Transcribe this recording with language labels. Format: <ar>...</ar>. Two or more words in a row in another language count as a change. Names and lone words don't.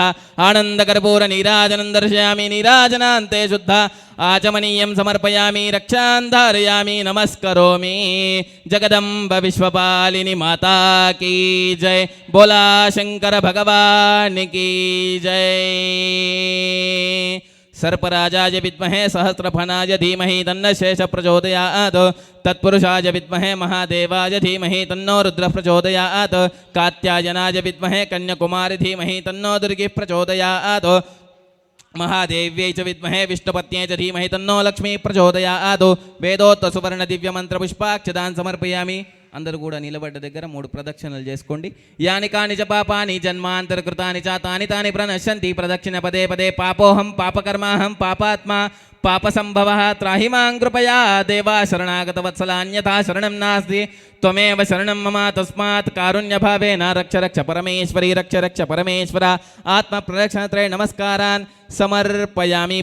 <sa>ఆనందకర్పూర నీరాజనం దర్శయామి, నీరాజనాంతే శుద్ధ ఆచమనీయం సమర్పయామి, రక్షాం ధారయామి, నమస్కరోమి.</sa> <hi>जगदंबा विश्वपालिनी माता की जय. भोला शंकर भगवान की जय.</hi> <sa>सर्पराजाय विद्महे सहस्रफणाय धीमहि तन्नः शेषः प्रचोदयात्. तत्पुरुषाय विद्महे महादेवाय धीमहि तन्नो रुद्रः प्रचोदयात्. कात्यायनाय विद्महे कन्याकुमारी धीमहि तन्नो दुर्गिः प्रचोदयात्. महादेव्यै च विद्महे विष्णुपत्न्यै च धीमहि तन्नो लक्ष्मी प्रचोदयात्. वेदोक्त सुवर्ण दिव्य मंत्र पुष्पाक्षतान् समर्पयामि.</sa> <te>అందరూ కూడా నిలబడ్డ దగ్గర 3 ప్రదక్షిణలు చేసుకోండి.</te> <sa>యాని కాని చ పాపాని జన్మాంతరకృతాని చ తాని తాని ప్రణశ్యంతి ప్రదక్షిణ పదే పదే పాపోహం పాపకర్మాహం పాపాత్మా పాప సంభవ త్రాహి మాం కృపయా దేవా శరణాగత వత్సలాన్యథా శరణం నాస్తి త్వమేవ శరణం మమ తస్మాత్ కారుణ్యభావేన రక్ష రక్ష పరమేశ్వరి రక్ష రక్ష పరమేశ్వర ఆత్మ ప్రదక్షిణత్రయ నమస్కారాన్ సమర్పయామి.</sa>